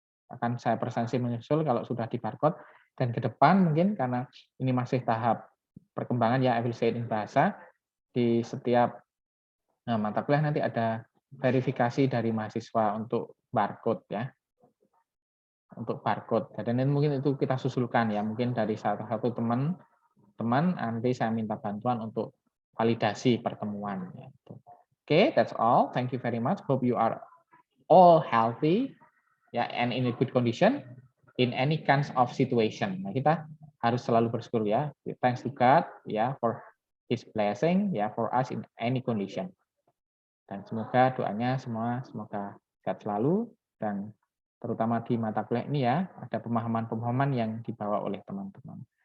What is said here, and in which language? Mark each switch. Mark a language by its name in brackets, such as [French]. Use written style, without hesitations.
[Indonesian] Akan saya presensi menyusul kalau sudah di barcode. Dan ke depan mungkin karena ini masih tahap perkembangan ya, [English] I will say it in bahasa, [Indonesian] di setiap mata kuliah nanti ada verifikasi dari mahasiswa untuk barcode ya. Untuk barcode. Dan mungkin itu kita susulkan ya, mungkin dari satu teman nanti saya minta bantuan untuk validasi pertemuan. [English] Okay, that's all. Thank you very much. Hope you are all healthy ya, and in a good condition in any kinds of situation. [Indonesian] Nah, kita harus selalu bersyukur ya. [English] Thanks to God ya for His blessing ya for us in any condition. [Indonesian] Dan semoga doanya semua semoga sehat selalu, dan terutama di mata kuliah ini ya ada pemahaman-pemahaman yang dibawa oleh teman-teman.